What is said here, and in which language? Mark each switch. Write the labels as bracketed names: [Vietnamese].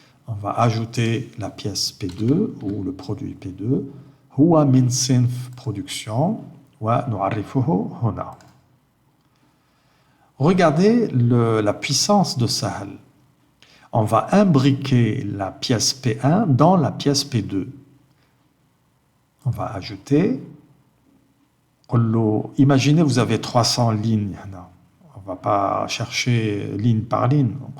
[French] On va ajouter la pièce P2 ou le produit P2. [Arabic] هو من صنف production ونعرفه هنا. [French] Regardez la puissance de Sahel. On va imbriquer la pièce P1 dans la pièce P2. On va ajouter. Imaginez, vous avez 300 lignes. On ne va pas chercher ligne par ligne.